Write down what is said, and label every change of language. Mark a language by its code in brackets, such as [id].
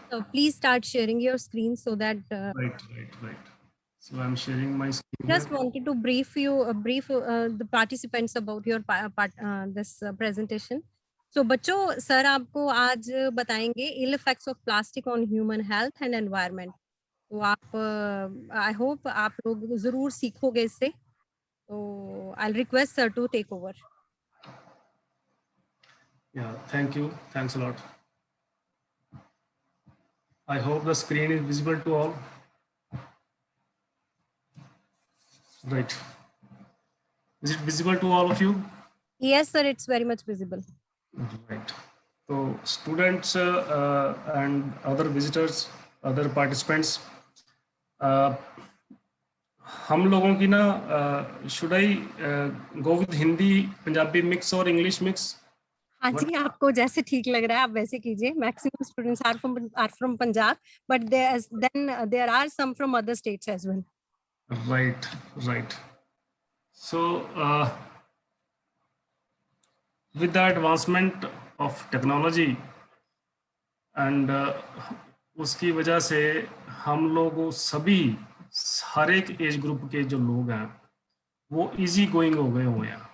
[en] so please start sharing your screen so that Right. So I'm sharing my screen just here. wanted to brief the participants about your this presentation. So [hi] बच्चों, sir आपको आज बताएंगे [en] ill effects of plastic on human health and environment. [hi] तो आप [en] I hope [hi] आप लोग जरूर सीखोगे इससे। [en] तो I'll request sir to take over. Yeah, thank you. Thanks a lot. I hope the screen is visible to all. Right. Is it visible to all of you? Yes sir, it's very much visible. Right. So students and other visitors, other participants, [hi] हम लोगों की ना [en] should I go with Hindi, Punjabi mix or English mix? [hi] हाँ जी, आपको जैसे ठीक लग रहा है आप वैसे कीजिए। [en] Maximum students are from Punjab, but there are some from other states as well. Right. So with the advancement of technology and [hi] उसकी वजह से हम लोग सभी हर एक एज ग्रुप के जो लोग हैं वो इजी गोइंग हो गए हुए हैं।